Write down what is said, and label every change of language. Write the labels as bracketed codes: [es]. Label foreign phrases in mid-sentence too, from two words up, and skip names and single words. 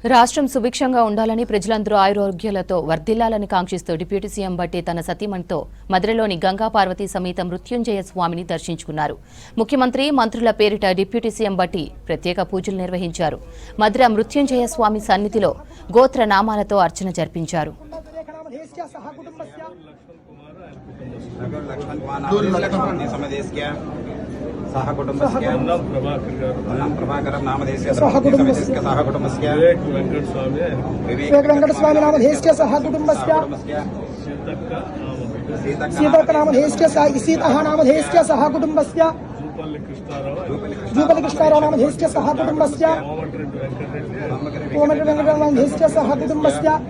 [te] రాష్ట్రం సుభిక్షంగా ఉండాలని ప్రజలందరూ ఆయురారోగ్యాలతో వర్ధిల్లాలని కాంక్షిస్తూ డిప్యూటీ సీఎం బట్టి తన సతీమణితో మధురలోని గంగా పార్వతీ సమేత మృత్యుంజయ స్వామిని దర్శించుకున్నారు. ముఖ్యమంత్రి మంత్రుల పేరిట డిప్యూటీ సీఎం బట్టి ప్రత్యేక పూజలు నిర్వహించారు. మధుర మృత్యుంజయ స్వామి సన్నిధిలో గోత్ర నామాలతో అర్చన జరిపించారు. [sa] सह कुटुंबस्य प्रभाकरं नामधेयस्य सह कुटुंबस्य विवेक वेंकट स्वामी नामधेयस्य सह कुटुंबस्य सीतक नामधेयस्य सीतः नामधेयस्य सह कुटुंबस्य जूपल्ली कृष्णाराव नामधेयस्य सह कुटुंबस्य कोमटिरेड्डी वेंकट नामधेयस्य सह कुटुंबस्य